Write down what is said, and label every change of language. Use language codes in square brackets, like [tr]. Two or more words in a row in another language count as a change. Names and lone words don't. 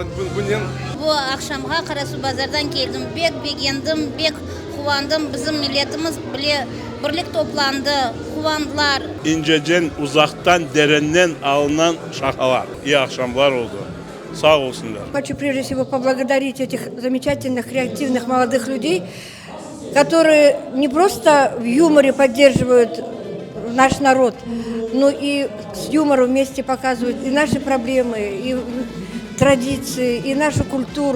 [crh] Bu akşamga Karasu Bazar'dan geldim. Bek beğendim, bek kuvandım. Bizim milletimiz bile birlik toplandı, kuvandılar. İncecen, uzaktan, derenden alınan şakalar. İyi akşamlar oldu. Sağ olsunlar. [ru] Хочу прежде всего поблагодарить этих замечательных, креативных молодых людей, которые не просто в юморе поддерживают наш народ, но и с юмором вместе показывают и наши проблемы, и традиции, и нашу культуру.